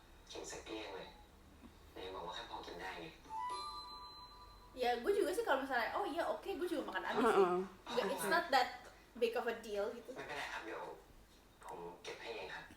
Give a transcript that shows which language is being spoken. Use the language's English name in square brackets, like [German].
[Thai] กินสักเกลี้ยงเลยไหนบอกว่าแค่พอกินได้ไง [Indonesian] Ya gue juga sih kalau misalnya oh iya oke gue juga makan abis sih. Heeh. Nggak, [English] it's not that big of a deal [Indonesian] gitu. [Thai] ไม่เป็นไรครับเดี๋ยวผมเก็บให้เองครับ